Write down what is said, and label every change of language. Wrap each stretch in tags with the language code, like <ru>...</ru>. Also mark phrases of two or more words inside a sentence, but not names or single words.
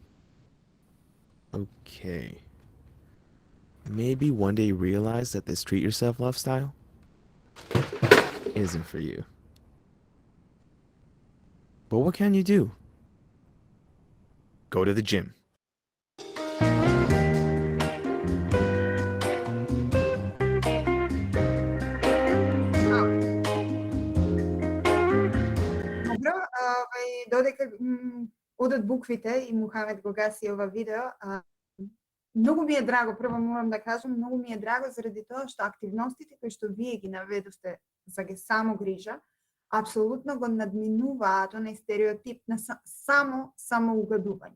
<en>Okay. Maybe one day you realize that this treat yourself lifestyle isn't for you. But what can you do? Go to the gym.</en> <mk>Добро, додека одат буквите и Мухамед го гаси ова видео, многу ми е драго, прво морам да кажам, многу ми е драго заради тоа што активностите кои што вие ги наведовте за самогрижа, апсолутно го надминуваат онај стереотип на самоугодување.</mk>